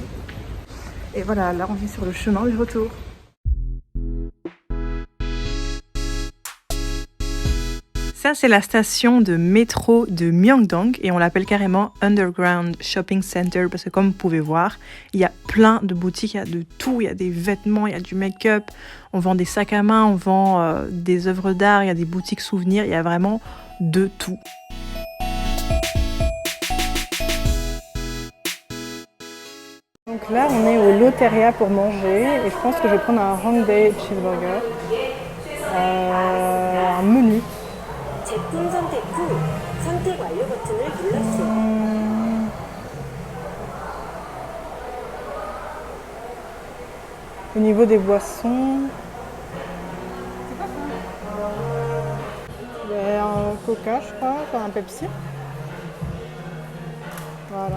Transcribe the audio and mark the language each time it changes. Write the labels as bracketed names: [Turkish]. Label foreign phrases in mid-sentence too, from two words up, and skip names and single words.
[French] Et voilà, là on est sur le chemin du retour. Ça, c'est la station de métro de Myeongdong et on l'appelle carrément [English] Underground Shopping Center [French] parce que comme vous pouvez voir, il y a plein de boutiques, il y a de tout, il y a des vêtements, il y a du make-up, on vend des sacs à main, on vend des œuvres d'art, il y a des boutiques souvenirs, il y a vraiment de tout. Donc là, on est au Loteria pour manger et je pense que je vais prendre un Hongdae cheeseburger, un menu. [Korean] 제품 선택 후 선택 완료 버튼을 눌러주세요. [French] Au niveau des boissons, il y a un Coca, je crois, enfin un Pepsi. Voilà.